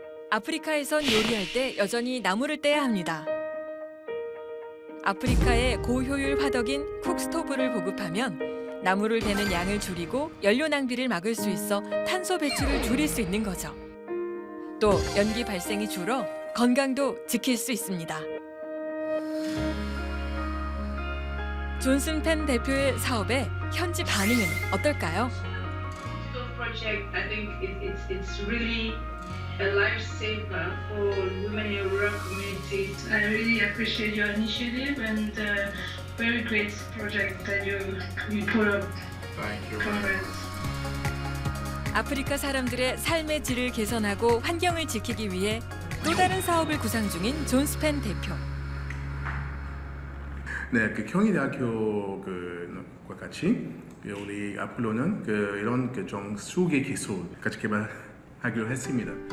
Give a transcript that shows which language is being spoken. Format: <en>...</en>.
<ko>아프리카에선 요리할 때 여전히 나무를 떼야 합니다. 아프리카의 고효율 화덕인 쿡스토브를 보급하면 나무를 베는 양을 줄이고 연료 낭비를 막을 수 있어 탄소 배출을 줄일 수 있는 거죠. 또 연기 발생이 줄어 건강도 지킬 수 있습니다. 존슨펜 대표의 사업에 현지 반응은 어떨까요?</ko> <en>Project, I think it's really a lifesaver for women in rural communities. I really appreciate your initiative and very great project that you put up. Thank you. Congrats.</en> <ko>아프리카 사람들의 삶의 질을 개선하고 환경을 지키기 위해 또 다른 사업을 구상 중인 존스펜 대표. 네, 그 경희대학교 그과 같이 우리 앞으로는 이런 정수기 기술 같이 개발하기로 했습니다.</ko>